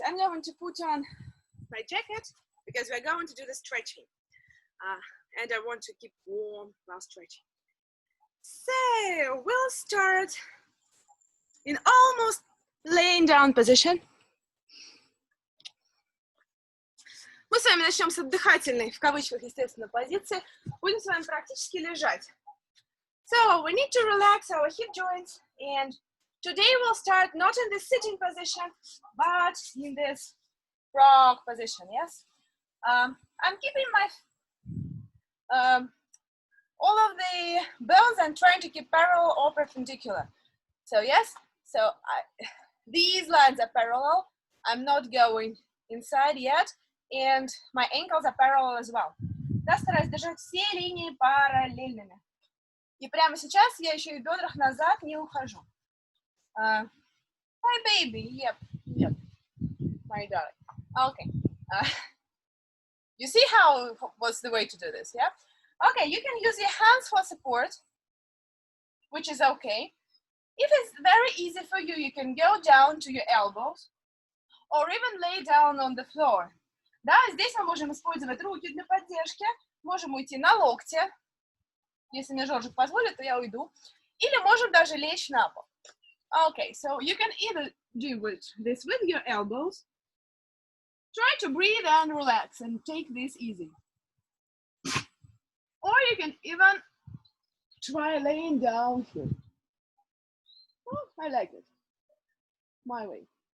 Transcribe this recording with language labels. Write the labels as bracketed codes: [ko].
[en] I'm going to put on my jacket because we're going to do the stretching. And I want to keep warm while stretching. So we'll start in almost laying down position. [ru] Мы с вами начнем с отдыхательной, в кавычках, естественно, позиции. Будем с вами практически лежать. [en] So we need to relax our hip joints, and today we'll start not in the sitting position, but in this frog position, yes? I'm keeping my, all of the bones and trying to keep parallel or perpendicular. So yes, so these lines are parallel. I'm not going inside yet, and my ankles are parallel as well. [ru] Я стараюсь держать все линии параллельными. И прямо сейчас я еще и в бедрах назад не ухожу. [en] Hi, baby. Yep. My darling. Okay. You see what's the way to do this, yeah? Okay, you can use your hands for support, which is okay. If it's very easy for you, you can go down to your elbows or even lay down on the floor. [ru] Да, здесь мы можем использовать руки для поддержки, можем уйти на локте. Если мне Жоржик позволит, то я уйду. Или можем даже лечь на пол. [en] Okay, so you can either do this with your elbows. Try to breathe and relax and take this easy. Or you can even try laying down here. Oh, I like it. My way.